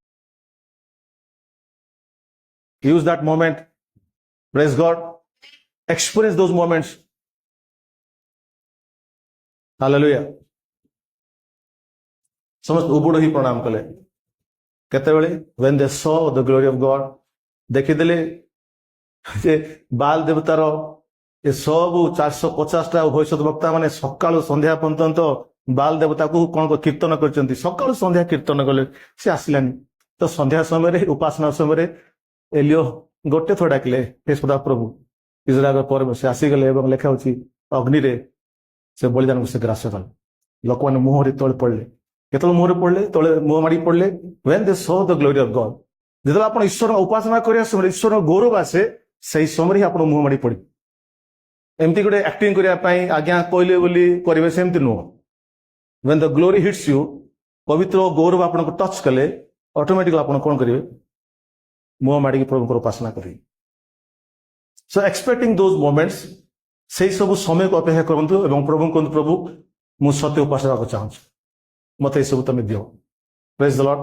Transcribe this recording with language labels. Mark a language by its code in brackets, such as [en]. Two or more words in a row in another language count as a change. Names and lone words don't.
[en] use that moment, praise God, experience those moments. [or] ହାଲେଲୁୟା। ସମସ୍ତେ ଉବୁଡ ହିଁ ପ୍ରଣାମ କଲେ। କେତେବେଳେ? [en] when they saw the glory of God। [or] ଦେଖିଦେଲେ ଯେ ବାଲ ଦେବତାର ଏ ସବୁ 450ଟା ଭବିଷ୍ୟତ ବକ୍ତା ମାନେ ସକାଳୁ ସନ୍ଧ୍ୟା ପର୍ଯ୍ୟନ୍ତ ବାଲ ଦେବତାକୁ କଣ କୀର୍ତ୍ତନ କରିଛନ୍ତି। ସକାଳୁ ସନ୍ଧ୍ୟା କୀର୍ତ୍ତନ କଲେ, ସେ ଆସିଲାନି। ତ ସନ୍ଧ୍ୟା ସମୟରେ ଉପାସନା ସମୟରେ ଏଲିଓ ଗୋଟେ ଥର ଡାକିଲେ, ହେ ସଦାପ୍ରଭୁ ଇସ୍ରାଏଲ ପରେ ସେ ଆସିଗଲେ ଏବଂ ଲେଖା ହଉଛି ଅଗ୍ନିରେ ସେ ବଳିଦାନକୁ ସେ ଗ୍ରାସ କଲେ। ଲୋକମାନେ ମୁହଁରେ ତଳେ ପଡିଲେ। କେତେବେଳେ ମୁହଁରେ ପଡିଲେ? ତଳେ ମୁହଁ ମାଡି ପଡିଲେ। [en] when they saw the glory of God। [or] ଯେତେବେଳେ ଆପଣ ଈଶ୍ୱର ଉପାସନା କରିବା ସମୟରେ ଈଶ୍ୱର ଗୌରବ ଆସେ, ସେଇ ସମୟରେ ହିଁ ଆପଣ ମୁହଁ ମାଡି ପଡିବେ। ଏମିତି ଗୋଟେ ଆକ୍ଟିଂ କରିବା ପାଇଁ ଆଜ୍ଞା କହିଲେ ବୋଲି କରିବେ ସେମିତି ନୁହଁ। [en] when the glory hits you, [or] ପବିତ୍ର ଗୌରବ ଆପଣଙ୍କୁ ଟଚ୍ କଲେ ଅଟୋମେଟିକାଲି ଆପଣ କଣ କରିବେ? ମୁହଁ ମାଡିକି ପ୍ରଭୁଙ୍କର ଉପାସନା କରିବେ। [en] so expecting those moments, [or] ସେଇ ସବୁ ସମୟକୁ ଅପେକ୍ଷା କରନ୍ତୁ ଏବଂ ପ୍ରଭୁଙ୍କୁ କୁହନ୍ତୁ, ପ୍ରଭୁ ମୁଁ ସତ୍ୟ ଉପାସନା ହେବାକୁ ଚାହୁଁଛି, ମତେ ଏସବୁ ତମେ ଦିଅ। [en] Praise the Lord.